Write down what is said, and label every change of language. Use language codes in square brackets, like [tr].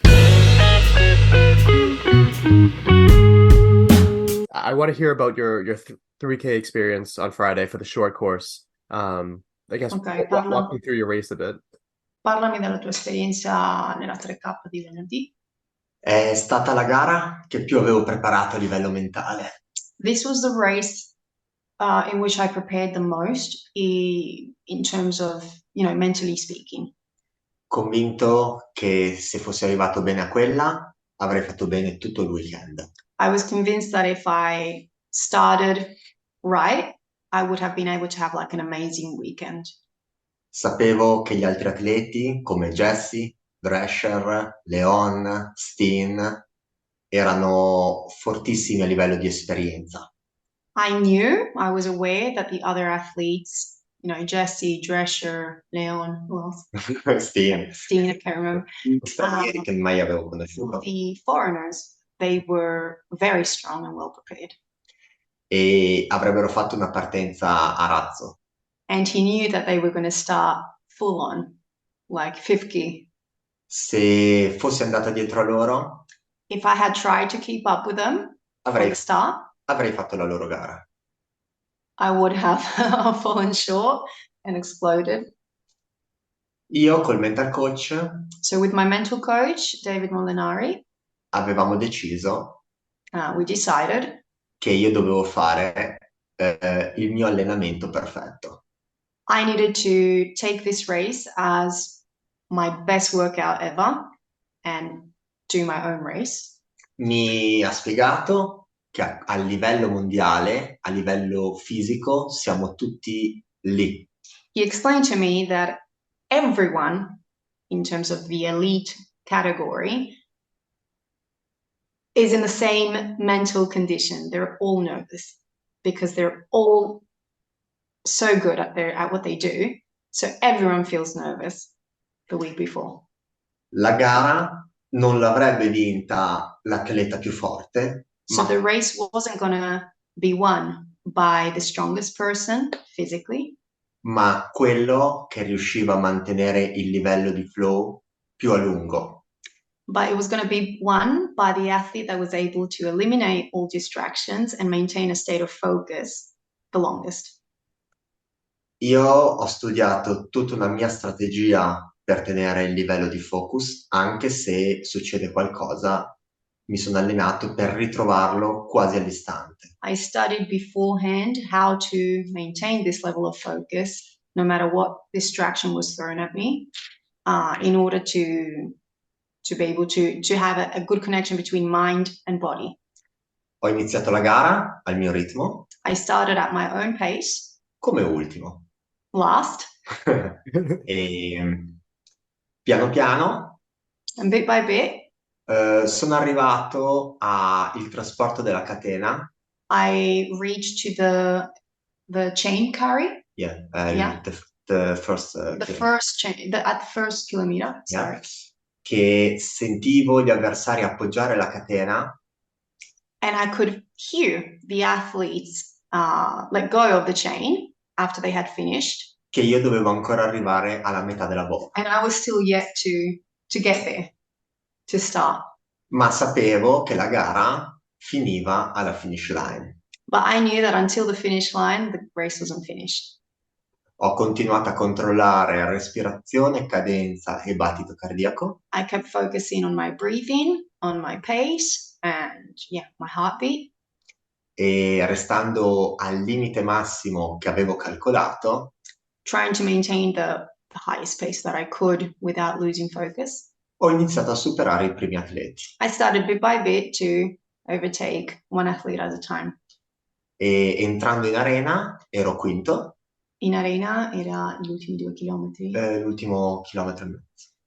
[en] I want to hear about your 3K experience on Friday for the short course. I guess Ok, walk me through your race a bit. [it] parlami della tua esperienza nella 3K di venerdì. È stata la gara che più avevo preparato a livello mentale. [en] This was the race in which I prepared the most in terms of, mentally speaking. [it] Convinto che se fossi arrivato bene a quella, avrei fatto bene tutto il weekend. [en] I was convinced that if I started right, I would have been able to have like an amazing weekend. [it] Sapevo che gli altri atleti, come Jesse, Drescher, Leon, Steen, erano fortissimi a livello di esperienza. [en] I was aware that the other athletes, Jesse, Drescher, Leon, who else? Steen. Steen, I can't remember. [it] Stranieri che mai avevo conosciuto. [en] The foreigners, they were very strong and well prepared. [it] E avrebbero fatto una partenza a razzo. [en] And he knew that they were going to start full on, like 50. [it] Se fossi andata dietro a loro, [en] If I had tried to keep up with them from [it] avrei, [en] the start, [it] avrei fatto la loro gara. [en] I would have fallen short and exploded. [it] Io col mental coach [en] So with my mental coach, David Molinari, [it] avevamo deciso [en] we decided [it] che io dovevo fare il mio allenamento perfetto. [en] I needed to take this race as my best workout ever and do my own race. [it] Mi ha spiegato che a livello mondiale, a livello fisico, siamo tutti lì. [en] He explained to me that everyone, in terms of the elite category, is in the same mental condition. They're all nervous because they're all so good at what they do. So everyone feels nervous the week before. [it] La gara non l'avrebbe vinta l'atleta più forte, [en] So the race wasn't going to be won by the strongest person physically, [it] ma quello che riusciva a mantenere il livello di flow più a lungo. [en] but it was going to be won by the athlete that was able to eliminate all distractions and maintain a state of focus the longest. [it] Io ho studiato tutta una mia strategia per tenere il livello di focus, anche se succede qualcosa, mi sono allenato per ritrovarlo quasi all'istante. [en] I studied beforehand how to maintain this level of focus, no matter what distraction was thrown at me, in order to be able to have a good connection between mind and body. [it] Ho iniziato la gara al mio ritmo, [en] I started at my own pace, [it] come ultimo. [en] last, [it] E piano piano [en] and bit by bit, [it] sono arrivato al trasporto della catena. [en] I reached to the chain carry. Yeah, Yeah. the first The first chain, at the first kilometer, sorry. Yeah. [it] Che sentivo gli avversari appoggiare la catena [en] And I could hear the athletes let go of the chain after they had finished. [it] che io dovevo ancora arrivare alla metà della bolla. [en] And I was still yet to get there, to start. [it] Ma sapevo che la gara finiva alla finish line. [en] But I knew that until the finish line, the race wasn't finished. [it] Ho continuato a controllare respirazione, cadenza e battito cardiaco. [en] I kept focusing on my breathing, on my pace, and my heartbeat. [it] E restando al limite massimo che avevo calcolato, [en] trying to maintain the highest pace that I could without losing focus. [it] ho iniziato a superare i primi atleti. [en] I started bit by bit to overtake one athlete at a time. [it] E entrando in arena ero quinto. In arena era gli ultimi 2 chilometri. L'ultimo chilometro e mezzo.